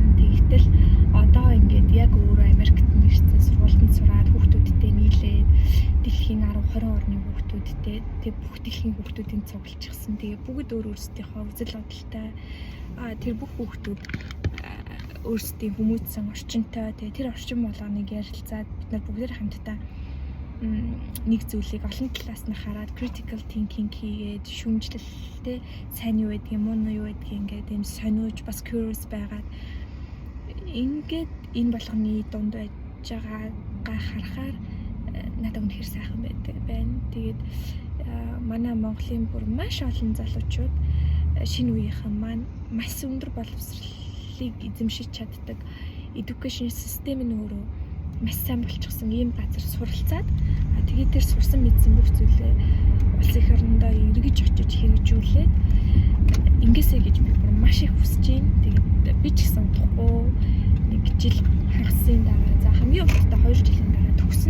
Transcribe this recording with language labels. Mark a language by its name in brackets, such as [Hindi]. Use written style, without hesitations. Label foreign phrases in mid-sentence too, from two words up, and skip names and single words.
[Mongolian] Тэгтэл одоо ингээд яг өөрөө Америкт нэрсэн сургуультанд сураад хүүхдүүдтэй нийлээд дэлхийн 10-20 орны хүүхдүүдтэй тэг бүх дэлхийн хүүхдүүдийн цуглуулчихсан. Тэгээ бүгд өөрсдийнхөө үзэл бодолтой тэр бүх хүүхдүүд өөрсдийн хүмүүцсэн орчинтой. Тэгээ тэр орчин болгоныг ярилцаад бид нар бүгд хамтдаа нэг зүйлийг олон талаас нь хараад [English] critical thinking [Mongolian] хийгээд шүүмжлэлтэй сайн юу байдгийг муу юу байдгийг ингээд юм сониуж бас curious байгаад ингээд энэ болгоны дунд байж байгаагаа харахаар надад үнэхээр сайхан байна. Тэгээд манай Монголын бүр маш олон залуучууд шинэ үеийнхэн маань маш өндөр боловсролыг эзэмшиж чаддаг [English] education system [Mongolian] нь өөрөө маш сайн болчихсон ийм газар суралцаад тэгээд тэр сурсан мэдсэн бүх зүйлээ улсын их орондоо эргэж очиж хэрэгжүүлээд ингэсэй гэж би бүр маш их хүсэж байна. Тэгээд би ч гэсэн удахгүй нэг жил хагасын дараа за хамгийн уртаа 2 жилийн дараа төгснө.